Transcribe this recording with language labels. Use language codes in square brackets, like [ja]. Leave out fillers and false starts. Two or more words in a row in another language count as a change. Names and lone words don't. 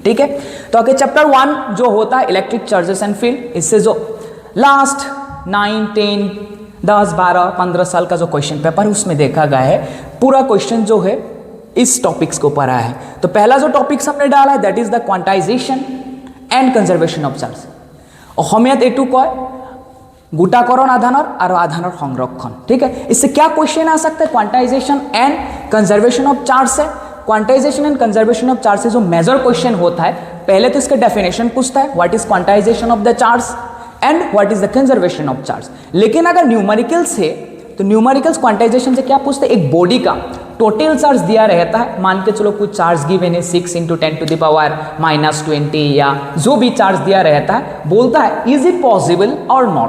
[hi] ठीक है, तो आगे चैप्टर 1 जो होता है [en] electric charges and field, [hi] इससे जो लास्ट 9, 10, 10, 12, 15 साल का जो [en] question paper [hi] है उसमें देखा गया है पूरा क्वेश्चन जो है इस टॉपिक्स के ऊपर आया है। तो पहला जो टॉपिक्स हमने डाला है [en] that is the quantization and conservation of charge. [as] অসমীয়াত এইটো কয় গোটাকরণ আধানৰ আৰু আধানৰ সংৰক্ষণ। [hi] ठीक है, इससे क्या क्वेश्चन आ सकता है, [en] quantization and conservation of charge [hi] से। [en] quantization and conservation of charge [hi] से जो [en] major question [hi] होता है, पहले तो इसका डेफिनेशन पूछता है, [en] what is quantization of the charge and what is the conservation of charge. [hi] लेकिन अगर न्यूमेरिकल्स है तो न्यूमेरिकल्स क्वांटाइजेशन से क्या पूछते हैं, एक बॉडी का [en] total charge [hi] दिया रहता है, मान के चलो कुछ [en] charge given [hi] है 6 × 10⁻⁻20 या जो भी चार्ज दिया रहता है, बोलता है [en] is it possible [hi] और नॉट।